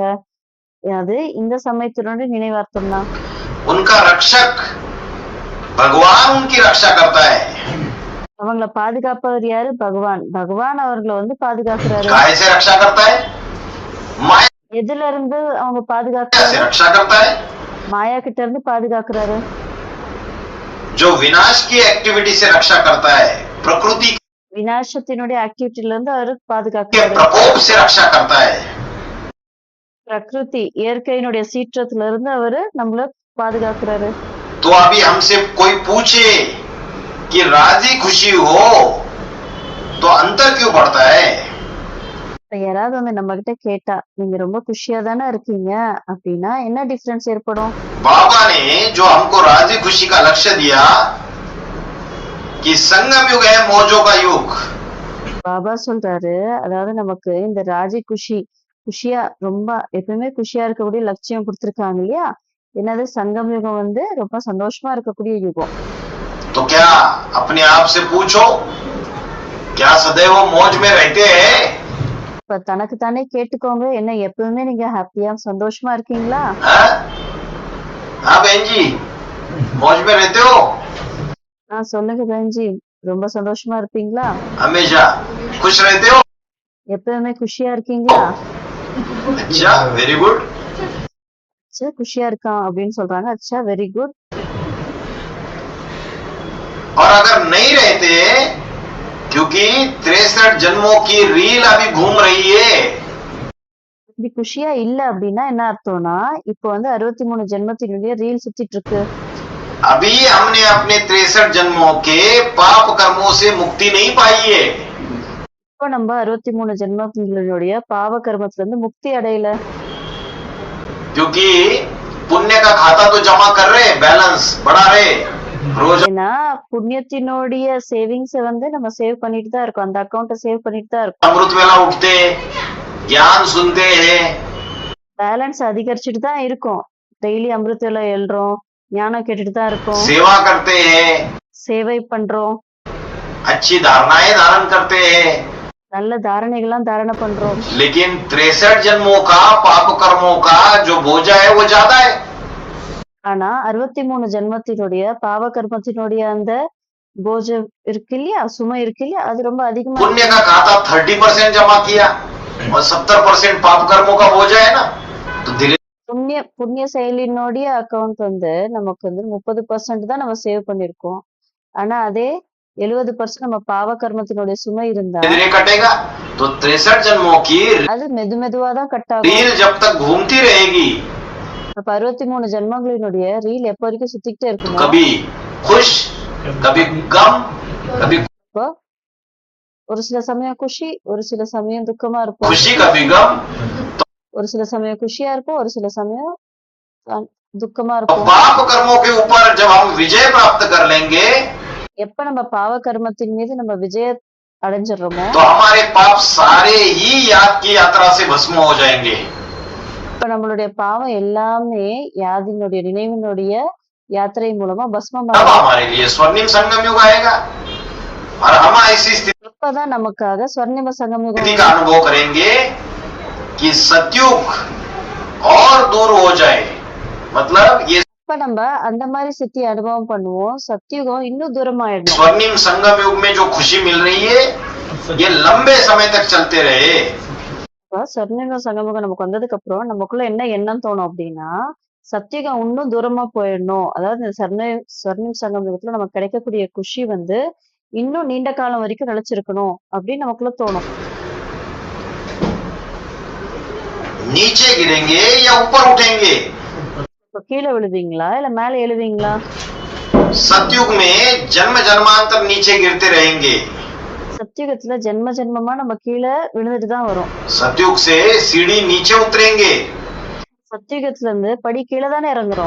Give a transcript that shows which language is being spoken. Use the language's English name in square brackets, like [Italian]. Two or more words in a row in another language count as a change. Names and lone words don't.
[Tamil] அது இந்த சமயத்தினுடைய நினைவார்த்தம் தான். [Hindi] उनका रक्षक भगवान उनकी रक्षा करता है। [Tamil] அவங்கள பாதுகாப்பவர் யாரு? பகவான். பகவான் அவர்களை வந்து பாதுகாக்கிறாரு. [Hindi] काय से रक्षा करता है? माया [Tamil] எதுல இருந்து அவங்க [Hindi] से [Tamil] பாதுகாக்கிறாரு? [Hindi] रक्षा करता है। [Tamil] மாயா கிட்ட இருந்து பாதுகாக்கிறாரு. [Hindi] जो विनाश की एक्टिविटी से रक्षा करता है प्रकृति [Tamil] விநாசத்தினுடைய ஆக்டிவிட்டில இருந்து அவரு [Hindi] के [Tamil] பாதுகாக்கிறாரு. [Hindi] प्रकोप से रक्षा करता है। [Tamil] பிரகிருதி இயற்கையினுடைய சீற்றத்துல இருந்து அவரு நம்மள பாதுகாக்கிறாரு. [Hindi] तो अभी हमसे कोई पूछे कि राजी खुशी हो तो अंतर क्यों पड़ता है? [Tamil] இப்ப யாராவது வந்து நம்ம கிட்ட கேட்டா நீங்க ரொம்ப குஷியா தானே இருக்கீங்க அப்படின்னா என்ன டிஃபரன்ஸ் ஏற்படும்? [Hindi] बाबा ने जो हमको राजी खुशी का लक्ष्य दिया कि संगम युग है मौजों का युग। [Tamil] பாபா சொல்றாரு அதாவது நமக்கு இந்த ராஜி குஷியா ரொம்ப எப்பவுமே குஷியா இருக்கக்கூடிய லட்சியம் கொடுத்திருக்காங்க இல்லையா? என்னது சங்கம் யுகம் வந்து ரொம்ப சந்தோஷமா இருக்கக்கூடிய யுகம். [Hindi] तो क्या अपने आप से पूछो, क्या सदैव मौज में रहते हैं? [Tamil] இப்ப தனக்கு தானே கேட்டுக்கோங்க, என்ன எப்பவுமே நீங்க ஹாப்பியா சந்தோஷமா இருக்கீங்களா? [Hindi] हाँ हाँ बहन जी, मौज में रहते हो [Tamil] சொல்லுங்க பெஞ்சி, ரொம்ப சந்தோஷமா இருப்பீங்களா? [Hindi] हमेशा? खुश रहते हो? [Tamil] எப்பவுமே குஷியா இருக்கீங்களா? [Hindi] अच्छा, [English] very good. [Tamil] அச்சா குஷியா இருக்கான் அப்படின்னு சொல்றாங்க. அச்சா [English] very good. [Hindi] और अगर नहीं रहते, क्योंकि 63 जन्मों की रील अभी घूम रही है. [Tamil] இப்படி குஷியா இல்ல அப்படின்னா என்ன அர்த்தம்னா, இப்போ வந்து 63 ஜென்மத்தினுடைய ரீல் சுத்திட்டு இருக்கு. [Hindi] अभी हमने अपने 63 जन्मों के पाप कर्मों से मुक्ति नहीं पाई है. [Tamil] இப்போ நம்ம 63 ஜென்மத்தினுடைய பாவ கர்மத்துல இருந்து முக்தி அடையல. [Hindi] क्योंकि पुण्य का खाता तो जमा कर रहे, बैलेंस बढ़ा रहे रोज. [Tamil] ஏன்னா புண்ணியத்தினுடைய சேவிங்ஸ் வந்து நம்ம சேவ் பண்ணிட்டு தான் இருக்கோம், அந்த அக்கௌண்ட்டை சேவ் பண்ணிட்டு தான் இருக்கோம். [Hindi] अमृत वेला उठते, ज्ञान सुनते हैं, [Tamil] பேலன்ஸ் அதிகரிச்சுட்டு தான் இருக்கும். டெய்லி அமிர்தத்துல எழுறோம், ஞானம் கேட்டுட்டு தான் இருக்கோம், [Hindi] सेवा करते हैं, [Tamil] சேவை பண்றோம், [Hindi] अच्छी धारणाएं धारण करते हैं. [Tamil] நல்ல தாரணைகள்லாம் தாரணை பண்றோம். [Hindi] लेकिन 63 जन्मों का पाप कर्मों का जो बोझा है वो ज्यादा है. [Tamil] ஆனா 63 ஜென்மத்தினுடைய பாவ கர்மத்தினுடைய அந்த போஜம் இருக்கு இல்லையா, சுமை இருக்கு இல்லையா, அது ரொம்ப அதிகமா இருக்கு. [Hindi] पुण्य का खाता 30% जमा किया और 70% पाप कर्मों का बोझा है ना, तो धीरे [Tamil] புண்ணிய செயலினுடைய அக்கௌண்ட் வந்து நமக்கு வந்து 30% தான் நம்ம சேவ் பண்ணிருக்கோம். ஆனா அதே 70% நம்ம பாவ கர்மத்தினுடைய சுமை இருந்தா [Hindi] धीरे कटेगा. तो 63 जन्मों की [Tamil] அது மெதுவா தான் கட் ஆகும். [Hindi] रील जब तक घूमती रहेगी, [Tamil] அப்ப 63 ஜென்மங்களினுடைய ரீல் எப்ப வரைக்கும் சுத்திக்கிட்டே [Hindi] तो [Tamil] இருக்குமோ, [Hindi] कभी खुश, कभी गम, कभी [Tamil] அப்போ ஒரு சில சமயம் குஷி, ஒரு சில சமயம் துக்கமா இருப்போம். [Hindi] खुशी कभी गम. [Tamil] ஒரு சில சமயம் குஷியா இருப்போம், ஒரு சில சமயம் துக்கமா [Hindi] और [Tamil] இருப்போம். [Hindi] पाप कर्मों के ऊपर जब हम विजय प्राप्त कर लेंगे, [Tamil] எப்ப நம்ம பாவ கர்மத்தின் மீது நம்ம விஜய அடைஞ்சிடுறோமோ, [Hindi] तो हमारे पाप सारे ही याद की यात्रा से भस्म हो जाएंगे. [Tamil] இப்ப நம்மளுடைய பாவம் எல்லாமே யாதினுடைய நினைவினுடைய யாத்திரை மூலமா பஸ்மம் [Hindi] तब हमारे लिए स्वर्णिम संगम युग आएगा और हम ऐसी स्थिति [Tamil] இப்பதான் நமக்காக ஸ்வர்ணிம சங்கம் யுகம் [Hindi] का अनुभव करेंगे कि सतयुग और दूर हो जाए. मतलब ये [Tamil] இப்ப நம்ம அந்த மாதிரி சித்தி அனுபவம் பண்ணுவோம். சத்தியுகம் இன்னும் தூரமாயிடும். [Hindi] स्वर्णिम संगम युग में जो खुशी मिल रही है, ये लंबे समय तक चलते रहे. [Tamil] இப்ப ஸ்வர்ணிம சங்கமுகம் நமக்கு வந்ததுக்கு அப்புறம் நமக்குள்ள என்ன எண்ணம் தோணும் அப்படின்னா, சத்தியுகம் இன்னும் தூரமா போயிடணும். அதாவது இந்த ஸ்வர்ணிம் சங்கம் யுகத்துல நமக்கு கிடைக்கக்கூடிய குஷி வந்து இன்னும் நீண்ட காலம் வரைக்கும் நிலைச்சிருக்கணும் அப்படின்னு நமக்குள்ள தோணும். [Hindi] नीचे गिरेंगे या ऊपर उठेंगे. [Tamil] இப்ப கீழே விழுவீங்களா இல்ல மேல எழுவீங்களா? [Hindi] सतयुग में जन्म जन्मांतर नीचे गिरते रहेंगे. [Tamil] சத்தியுகத்துல ஜென்ம ஜென்மமா நம்ம கீழே விழுந்துட்டு தான் வரும். [Hindi] सतयुग से सीढ़ी नीचे उतरेंगे. [Tamil] சத்தியுகத்துல இருந்து படி கீழே தானே இறங்குறோம்.